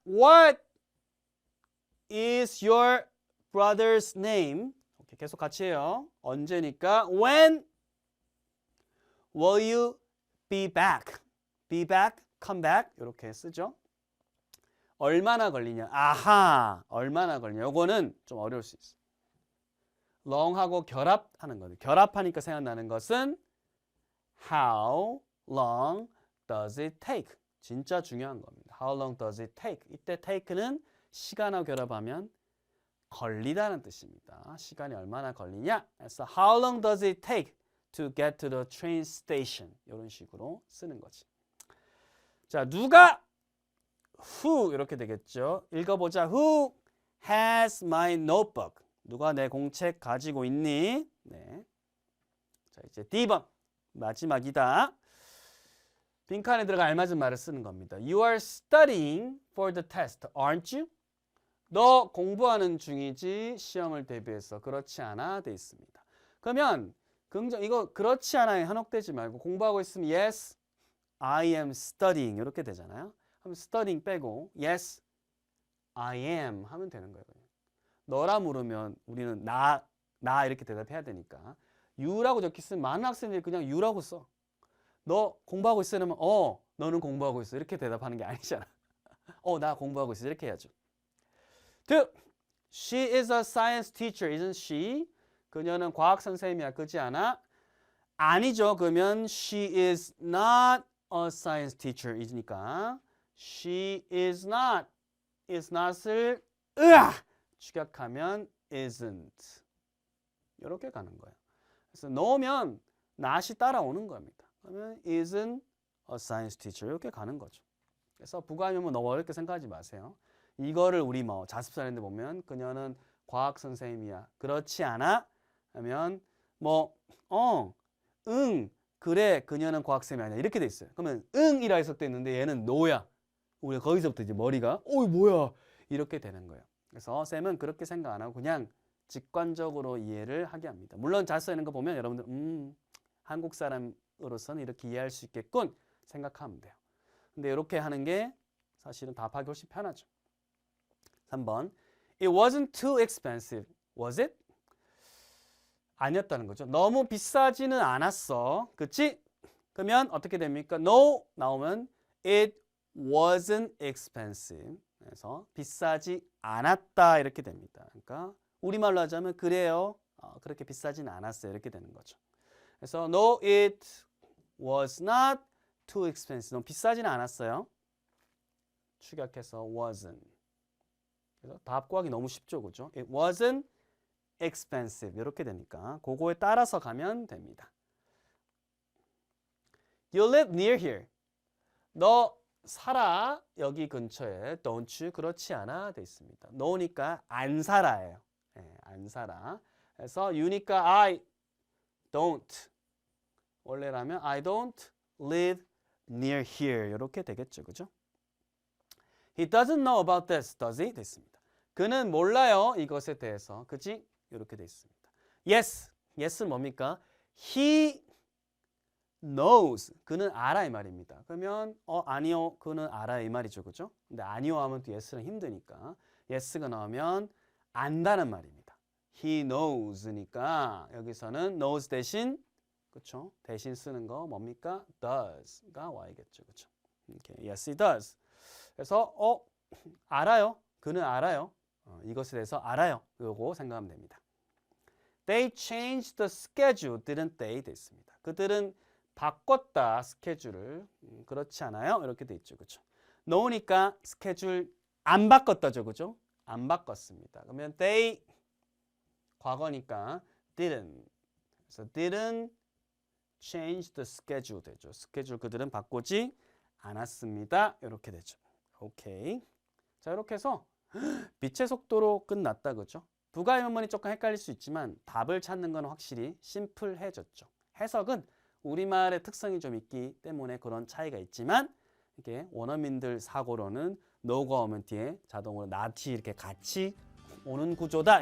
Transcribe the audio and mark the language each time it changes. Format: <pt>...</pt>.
<en>What is your brother's name?</en> <ko>오케이, 계속 같이 해요. 언제니까</ko> <en>when will you be back? be back, come back</en> <ko>이렇게 쓰죠. 얼마나 걸리냐? 아하, 얼마나 걸리냐? 요거는 좀 어려울 수 있어. long하고 결합하는 거죠. 결합하니까 생각나는 것은</ko> <en>how long does it take?</en> <ko>진짜 중요한 겁니다.</ko> <en>How long does it take?</en> <ko>이때 take는 시간하고 결합하면 걸리다는 뜻입니다. 시간이 얼마나 걸리냐? 그래서</ko> <en>how long does it take to get to the train station?</en> <ko>이런 식으로 쓰는 거지. 자, 누가 who 이렇게 되겠죠. 읽어보자.</ko> <en>Who has my notebook?</en> <ko>누가 내 공책 가지고 있니? 네. 자, 이제 D번 마지막이다. 빈칸에 들어가 알맞은 말을 쓰는 겁니다.</ko> <en>You are studying for the test, aren't you?</en> <ko>너 공부하는 중이지 시험을 대비해서. 그렇지 않아? 돼 있습니다. 그러면 이거 그렇지 않아에 한혹되지 말고 공부하고 있으면</ko> <en>yes, I am studying</en> <ko>이렇게 되잖아요. 그럼 studying 빼고</ko> <en>yes, I am</en> <ko>하면 되는 거예요. 너라 물으면 우리는 나 이렇게 대답해야 되니까 you라고 적혀있으면 많은 학생들이 그냥 you라고 써. 너 공부하고 있어? 이러면 너는 공부하고 있어. 이렇게 대답하는 게 아니잖아. 나 공부하고 있어. 이렇게 해야죠.</ko> <en>She is a science teacher, isn't she?</en> <ko>그녀는 과학 선생님이야. 그렇지 않아? 아니죠. 그러면</ko> <en>she is not a science teacher</en> <ko>이니까</ko> <en>she is not.</en> <ko>is not을 축약하면 isn't. 이렇게 가는 거예요. 그래서 넣으면 not이 따라오는 겁니다. 그러면</ko> <en>isn't a science teacher</en> <ko>이렇게 가는 거죠. 그래서 부가임은 너무 어렵게 생각하지 마세요. 이거를 우리 자습서인데 보면 그녀는 과학 선생님이야. 그렇지 않아? 하면 응, 그래, 그녀는 과학 선생님이 아니야. 이렇게 돼 있어요. 그러면 응이라 해석돼 있는데 얘는 no야. 우리가 거기서부터 이제 머리가 뭐야? 이렇게 되는 거예요. 그래서 쌤은 그렇게 생각 안 하고 그냥 직관적으로 이해를 하게 합니다. 물론 자습서 있는 거 보면 여러분들 한국 사람으로서는 이렇게 이해할 수 있겠군 생각하면 돼요. 근데 이렇게 하는 게 사실은 답하기 훨씬 편하죠.</ko> <en>3번 It wasn't too expensive, was it?</en> <ko>아니었다는 거죠. 너무 비싸지는 않았어. 그치? 그러면 어떻게 됩니까?</ko> <en>No</en> <ko>나오면</ko> <en>It wasn't expensive.</en> <ko>그래서 비싸지 않았다 이렇게 됩니다. 그러니까 우리말로 하자면 그래요. 그렇게 비싸진 않았어요. 이렇게 되는 거죠.</ko> <en>그래서 no, it was not too expensive.</en> <ko>너무 비싸지는 않았어요. 축약해서 wasn't. 그래서 답 구하기 너무 쉽죠, 그죠?</ko> <en>It wasn't expensive.</en> <ko>이렇게 되니까 그거에 따라서 가면 됩니다.</ko> <en>You live near here.</en> <ko>너 살아 여기 근처에.</ko> <en>Don't you?</en> <ko>그렇지 않아 돼 있습니다. no니까 안 살아예요. 네, 안 살아. 그래서</ko> <en>you니까 I don't.</en> <ko>원래라면</ko> <en>I don't live near here.</en> <ko>이렇게 되겠죠, 그죠?</ko> <en>He doesn't know about this, does he?</en> <ko>됐습니다. 그는 몰라요 이것에 대해서. 그지? 이렇게 돼 있습니다. Yes. Yes는 뭡니까?</ko> <en>He knows.</en> <ko>그는 알아 이 말입니다. 그러면 아니요. 그는 알아 이 말이죠. 그죠? 근데 아니요 하면 또 yes는 힘드니까 yes가 나오면 안다는 말입니다. He knows니까 여기서는 knows 대신 그렇죠? 대신 쓰는 거 뭡니까? does가 와야겠죠. 그렇죠? Okay.</ko> <en>Yes, he does.</en> <ko>그래서 알아요. 그는 알아요. 이것에 대해서 알아요. 요거 생각하면 됩니다.</ko> <en>They changed the schedule, didn't they?</en> <ko>됐습니다. 그들은 바꿨다 스케줄을. 그렇지 않아요? 이렇게 돼 있죠. 그렇죠? know니까 스케줄 안 바꿨다죠. 그죠? 안 바꿨습니다. 그러면 they 과거니까 didn't. 그래서</ko> <en>didn't change the schedule</en> <ko>되죠. 스케줄 그들은 바꾸지 않았습니다. 이렇게 되죠. 오케이. 자, 이렇게 해서 빛의 속도로 끝났다. 그죠? 부가 의문문이 조금 헷갈릴 수 있지만 답을 찾는 건 확실히 심플해졌죠. 해석은 우리말의 특성이 좀 있기 때문에 그런 차이가 있지만 이게 원어민들 사고로는 no가 오면 뒤에 자동으로 not이 이렇게 같이 오는 구조다.</ko>